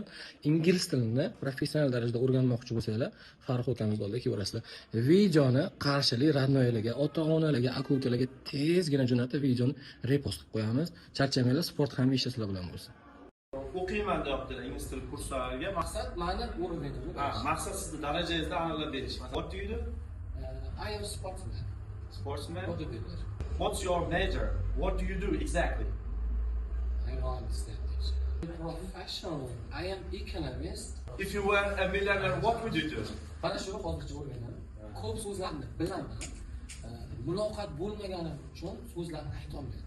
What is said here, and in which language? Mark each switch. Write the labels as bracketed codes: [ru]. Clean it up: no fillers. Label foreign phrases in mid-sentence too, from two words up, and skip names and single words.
[uz] Ingliz tilini professional darajada o'rganmoqchi bo'lsanglar, Farruh akamiz oldida kelarasizlar. Videoni qarshili Radnoylarga, ota-onalarga, aka-ukalarga tezgina jo'natib, videoni repost qilib qo'yamiz. Charchamanglar, sport hamisha sizlar bilan bo'lsin. O'qiyman deyaptilar ingliz tili kurslariga. Maqsad ma'ni o'rnida. Maqsad sizni darajangizda aniqlab berish. [en] What do you do? I am a sportsman. Sportsman? Bodybuilder. What's your major? What do you do exactly? I don't understand this. Professional. I am economist. If you were a millionaire, what would you do? [uz] Mana shu hozircha o'rganaman. Ko'p so'zlarni bilaman. Muloqot bo'lmaganim uchun so'zlarni ayta olmayman.